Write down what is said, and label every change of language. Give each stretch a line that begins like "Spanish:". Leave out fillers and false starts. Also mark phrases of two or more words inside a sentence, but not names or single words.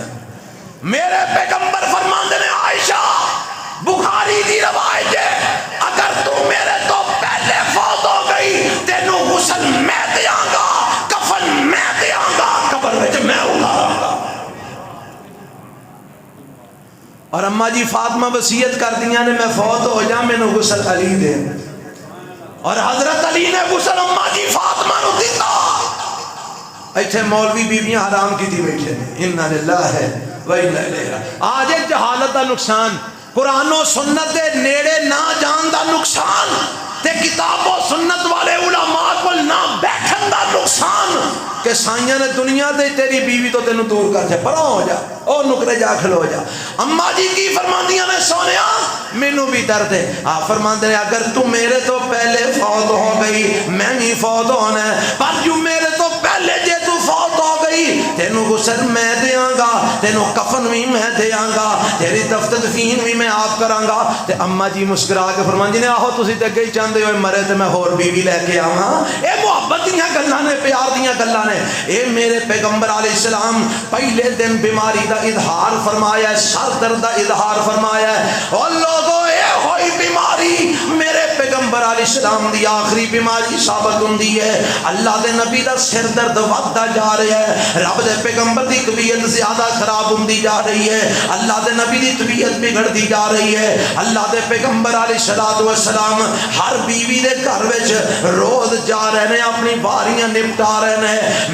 Punjabi: میرے پیغمبر فرماندے نے عائشہ بخاری دی روایت ہے اگر تو میرے تو پہلے فوت ہو گئی تینوں غسل میں دیاں گا، کفن میں دیاں گا، قبر وچ میں اتاراں گا۔ اور اماں جی فاطمہ وصیت کر دیاں نے میں فوت ہو جا مینوں غسل علی دے، اور حضرت علی نے غسل اماں جی فاطمہ نو دتا۔ ایتھے مولوی بیویاں حرام کی تھی بیٹھے
Arabic: انا للہ ہے و انا الیہ راجعون۔
Punjabi: آج ایک جہالت دا نقصان، قرآن و سنت دے نیڑے نہ جان دا نقصان تے کتاب و سنت والے علماء کو نہ بیٹھن دا نقصان کہ سائیاں نے دنیا دے تیری بیوی تو تینوں دور کر جائے، پرا ہو جا او نکرے جا کھلو جا۔ اماں جی کی فرماندیاں نے سونیا مینوں بھی درد ہے، آپ فرماندے ہیں اگر تو میرے تو پہلے فوت ہو گئی میں بھی فوت ہونا ہے، پر جو میرے تو پہلے جے تو فوت ہو گئی تینوں غسل میں دیاں گا، تینوں کفن بھی میں دیاں گا، تیری دفن بھی میں آپ کراں گا۔ تے اماں جی مسکرا کے فرماندی نے آہو تسی تے گئی چاندے ہوئے مرے تے میں ہور بیوی لے کے آواں، اے محبت دیاں گلاں نے، پیار دیاں گلاں نے۔ اے میرے پیغمبر
Arabic: علیہ السلام
Punjabi: پہلے دن بیماری دا اظہار فرمایا ہے، سر درد دا اظہار فرمایا ہے، اور لوگوں اے ہوئی بیماری میرے پیغمبر
Arabic: علیہ السلام
Punjabi: دی آخری بیماری ثابت ہوندی ہے، اللہ دے نبی دا سر درد وقتا جا رہا ہے، رب دے پیغمبر دی طبیعت زیادہ خراب ہوندی جا رہی ہے، اللہ دے نبی دی طبیعت بگڑتی جا رہی ہے، اللہ دے پیغمبر
Arabic: علیہ السلام
Punjabi: ہر بیوی دے گھر وچ روز جا رہے ہیں، اپنی باریاں نپٹا رہے ہیں۔